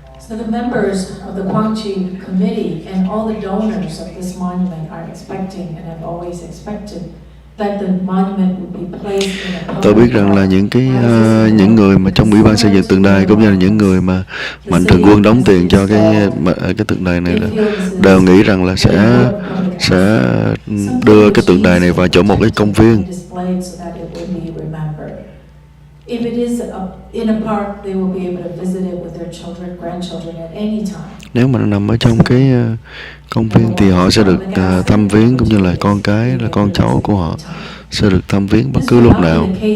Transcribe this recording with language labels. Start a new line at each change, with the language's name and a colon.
English: So the members of the Quảng Committee and all the donors of this monument are expecting and have always expected that the monument would be placed in a public.
Vietnamese: Tôi biết rằng là những người mà trong ủy ban xây dựng tượng đài cũng như là những người mà mạnh thường quân đóng tiền cho cái tượng đài này là đều nghĩ rằng là sẽ đưa cái tượng đài này vào chỗ một cái công viên.
English: If it is in a park, they will be able to visit it with their children, grandchildren at any time.
Vietnamese: Nếu mà nó nằm ở trong cái công viên thì họ sẽ được thăm viếng, cũng như là con cái, là con cháu của họ sẽ được thăm viếng bất cứ lúc nào.